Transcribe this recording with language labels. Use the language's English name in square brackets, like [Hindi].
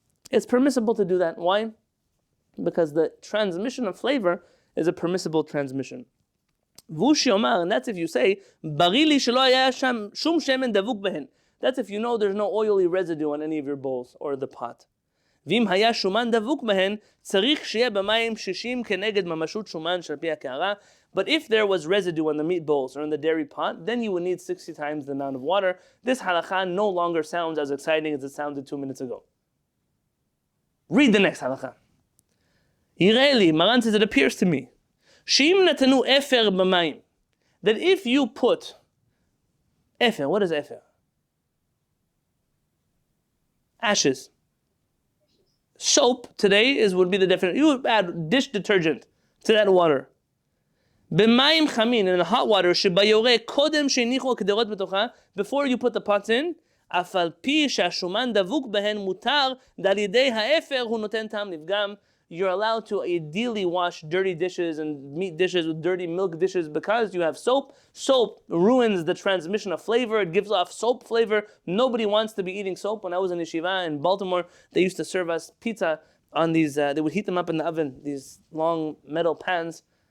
[English] It's permissible to do that. Why? Because the transmission of flavor is a permissible transmission. [Hebrew] Vushi omar, [English] and that's if you say, [Hebrew] barili shelo haya sham shum shemen davuk behen. [English] That's if you know there's no oily residue on any of your bowls or the pot. [Hebrew] ואם היה שומן דבוק בהן, צריך שיהיה במים 60 כנגד ממשות שומן של פי הקערה. [English] But if there was residue on the meat bowls or in the dairy pot, then you would need 60 times the amount of water. This halacha no longer sounds as exciting as it sounded 2 minutes ago. Read the next halacha. [Hebrew] יראה לי, [English] Maran says, it appears to me, [Hebrew] שאם נתנו אפר במים, [English] that if you put, אפר, what is אפר? Ashes. Soap today would be the definition. You would add dish detergent to that water. [Hebrew] במים חמין, [English] in the hot water, [Hebrew] שביורה קודם שהניחו הקדרות בתוכה, [English] before you put the pots in, [Hebrew] אף על פי שהשומן דבוק בהן מותר, ועל ידי האפר הוא נותן טעם לפגם. [English] You're allowed to ideally wash dirty dishes and meat dishes with dirty milk dishes because you have soap. Soap ruins the transmission of flavor. It gives off soap flavor. Nobody wants to be eating soap. When I was in yeshiva in Baltimore, they used to serve us pizza on these, they would heat them up in the oven, these long metal pans.